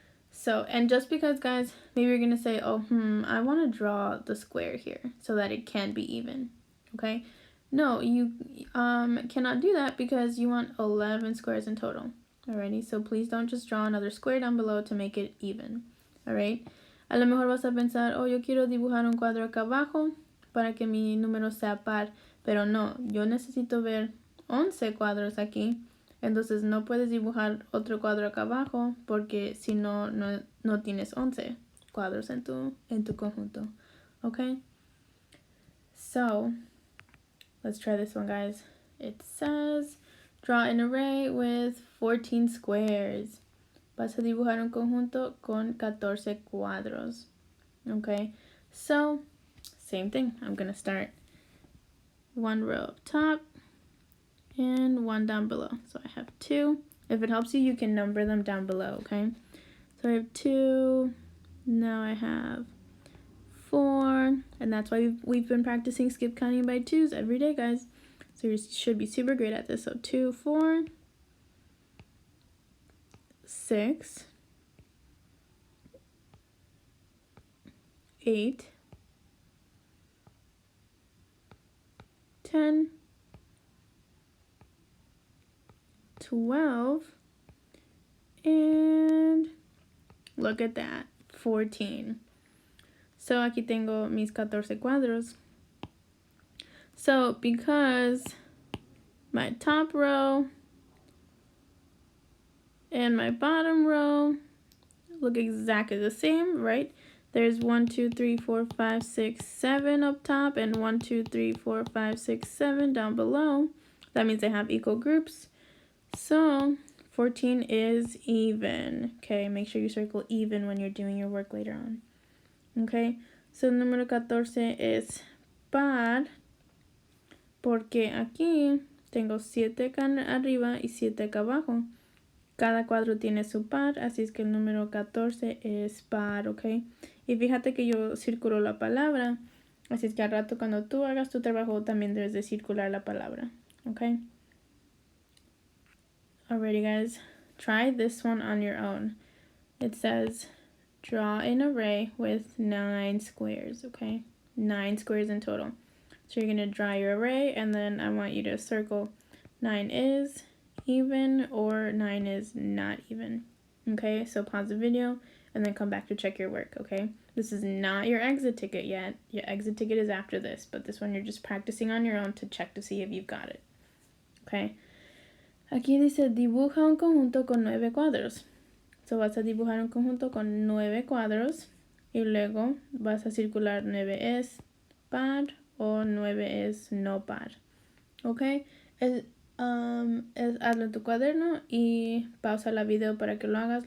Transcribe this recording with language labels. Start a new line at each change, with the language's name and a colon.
English: So, and just because, guys, maybe you're going to say, oh, I want to draw the square here so that it can be even. Okay? No, you cannot do that because you want 11 squares in total. Alrighty, so please don't just draw another square down below to make it even.
Spanish: Alright, a lo mejor vas a pensar, oh, yo quiero dibujar un cuadro acá abajo para que mi número sea par, pero no, yo necesito ver 11 cuadros aquí, entonces no puedes dibujar otro cuadro acá abajo porque si no, no tienes 11 cuadros en tu conjunto.
English: Okay, so let's try this one, guys. It says, draw an array with 14 squares.
Spanish: Vas a dibujar un conjunto con 14 cuadros.
English: Okay, so same thing. I'm going to start one row up top and one down below. So I have 2. If it helps you, you can number them down below, okay? So I have 2. Now I have 4. And that's why we've been practicing skip counting by 2s every day, guys. So you should be super great at this. So 2, 4, 6, 8, 10, 12, and look at that, 14.
Spanish: So aquí tengo mis 14 cuadros.
English: So because my top row and my bottom row look exactly the same, right? There's 1, 2, 3, 4, 5, 6, 7 up top and 1, 2, 3, 4, 5, 6, 7 down below. That means they have equal groups. So 14 is even. Okay, make sure you circle even when you're doing your work later on. Okay, so
Spanish: el número 14 es par porque aquí tengo 7 acá arriba y 7 acá abajo. Cada cuadro tiene su par, así es que el número 14 es par, ¿ok? Y fíjate que yo circulo la palabra, así es que al rato cuando tú hagas tu trabajo también debes de circular la palabra, ¿ok?
English: Alrighty, guys, try this one on your own. It says, draw an array with 9 squares, okay? 9 squares in total. So you're going to draw your array, and then I want you to circle 9 is even or 9 is not even. Okay, so pause the video and then come back to check your work, okay? This is not your exit ticket yet. Your exit ticket is after this, but this one you're just practicing on your own to check to see if you've got it. Okay.
Spanish: Aquí dice, dibuja un conjunto con 9 cuadros. So vas a dibujar un conjunto con 9 cuadros y luego vas a circular 9 es par o 9 es no par. Ok. Hazlo en tu cuaderno y pausa la video para que lo hagas.